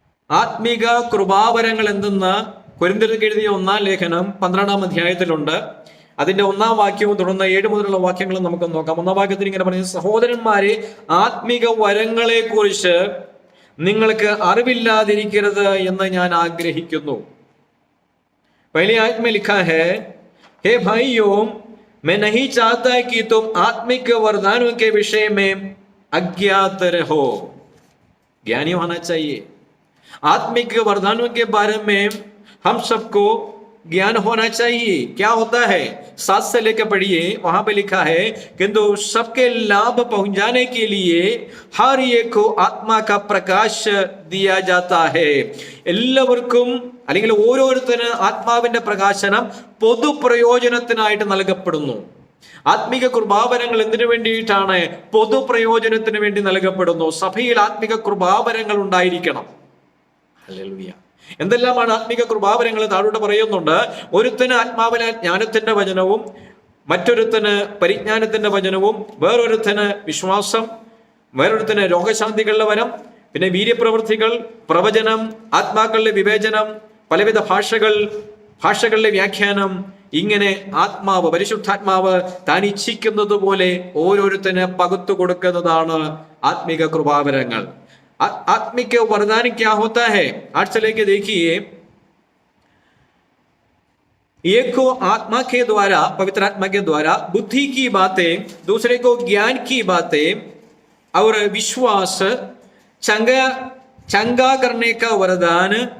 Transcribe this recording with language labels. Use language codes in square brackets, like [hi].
[ml] ആത്മീക കൃപാവരങ്ങൾ എന്തെന്ന് കൊരിന്ത്യർക്ക് എഴുതിയ 1-ാം ലേഖനം 12-ാം അധ്യായത്തിലുണ്ട്. അതിന്റെ 1-ാം വാക്യവും തുടർന്ന് 7 മുതലുള്ള വാക്യങ്ങളും നമുക്ക് നോക്കാം. 1-ാം വാക്യത്തിൽ ഇങ്ങനെ പറയുന്നത്, സഹോദരന്മാരെ, ആത്മീക വരങ്ങളെ കുറിച്ച് നിങ്ങൾക്ക് അറിവില്ലാതിരിക്കരുത് എന്ന് ഞാൻ ആഗ്രഹിക്കുന്നു. [hi] पहले आयत में लिखा है, हे भाइयों, मैं नहीं चाहता कि तुम आत्मिक वरदानों के विषय में अज्ञात रहो. ज्ञानी होना चाहिए. आत्मिक वरदानों के बारे में हम सबको ज्ञान होना चाहिए. क्या होता है? 7 से लेकर पढ़िए. वहां पे लिखा है, किंतु सबके लाभ पहुंचाने के लिए हर एक को आत्मा का प्रकाश दिया जाता है. [ml] എല്ലാവർക്കും അല്ലെങ്കിൽ ഓരോരുത്തരും ആത്മാവിന്റെ പ്രകാശനം പൊതുപ്രയോജനത്തിനായിട്ട് നൽകപ്പെടുന്നു. ആത്മിക കൃപാവരങ്ങൾ എന്തിനു വേണ്ടിയിട്ടാണ്? പൊതുപ്രയോജനത്തിന് വേണ്ടി നൽകപ്പെടുന്നു. സഭയിൽ ആത്മിക കൃപാവരങ്ങൾ ഉണ്ടായിരിക്കണം. ഹല്ലേലൂയ. എന്തെല്ലാമാണ് ആത്മിക കൃപാവരങ്ങൾ? താഴോട്ട് പറയുന്നുണ്ട്. ഒരുത്തന് ആത്മാവിലെ ജ്ഞാനത്തിന്റെ വചനവും, മറ്റൊരുത്തന് പരിജ്ഞാനത്തിന്റെ വചനവും, വേറൊരുത്തന് വിശ്വാസം, വേറൊരുത്തന് രോഗശാന്തികളുടെ വരം, പിന്നെ വീര്യപ്രവൃത്തികൾ, പ്രവചനം, ആത്മാക്കളുടെ വിവേചനം, പലവിധ ഭാഷകളുടെ വ്യാഖ്യാനം. ഇങ്ങനെ ആത്മാവ്, പരിശുദ്ധാത്മാവ് താൻ ഇച്ഛിക്കുന്നത് പോലെ ഓരോരുത്തന് പകുത്തു കൊടുക്കുന്നതാണ് ആത്മിക കൃപാവരങ്ങൾ. [hi] आत्मिक वरदान क्या होता है? 8 से लेके देखिए. एक को आत्मा के द्वारा, पवित्र आत्मा के द्वारा बुद्धि की बातें, दूसरे को ज्ञान की बातें और विश्वास, चंगा करने का वरदान